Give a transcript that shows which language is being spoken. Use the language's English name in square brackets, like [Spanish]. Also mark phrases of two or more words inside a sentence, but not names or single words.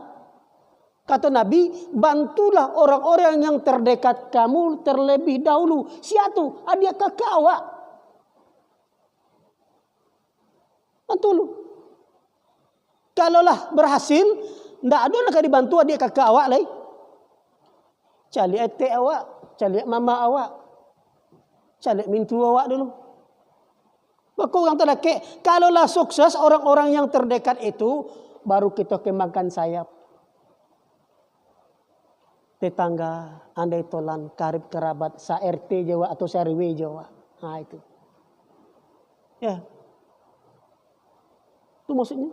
[Indonesian] Kata Nabi, bantulah orang-orang yang terdekat kamu terlebih dahulu. [Minangkabau] Siatu, adik kakak awak. Bantu. [Indonesian] Kalaulah berhasil, tidak ada nak dibantu [Minangkabau] adik kakak awak [Indonesian] lagi. [Minangkabau] Cari etek awak, cari mama awak, cari mintu awak dulu. [Indonesian] Maka orang terdekat, kalaulah sukses orang-orang yang terdekat itu, baru kita kembangkan sayap. Tetangga, andai tolan, karib kerabat, sa-RT Jawa atau sa-RW Jawa. Nah itu. Ya. Itu maksudnya.